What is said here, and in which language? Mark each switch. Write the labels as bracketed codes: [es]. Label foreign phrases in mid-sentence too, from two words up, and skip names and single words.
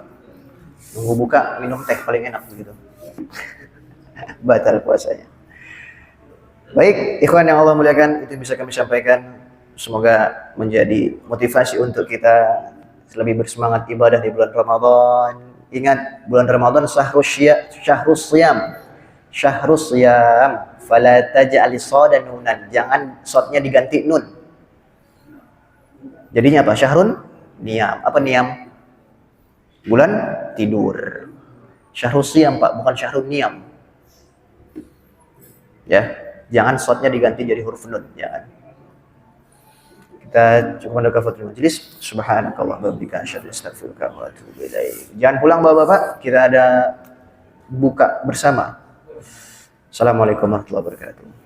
[id] Nunggu buka minum teh paling enak begitu. Batal puasanya. Baik, ikhwan yang Allah muliakan, itu bisa kami sampaikan. Semoga menjadi motivasi untuk kita lebih bersemangat ibadah di bulan Ramadan. Ingat, bulan Ramadan [ar] شهر الصيام. فلا تجعل الصاد نونا. [id] Jangan sodnya diganti nun. Jadinya apa? [ar] شهر نيام. [id] Apa niyam? Bulan tidur. [ar] شهر الصيام [id] Pak, bukan [ar] شهر نيام. [id] Ya, jangan sodnya diganti jadi huruf nun, jangan. Kita cuma ada [ar] كفارة المجلس. سبحانك الله وبحمدك أشهد أن لا إله إلا أنت أستغفرك وأتوب إليك. [id] Jangan pulang Bapak-bapak, kita ada buka bersama. [ar] السلام عليكم ورحمة الله وبركاته.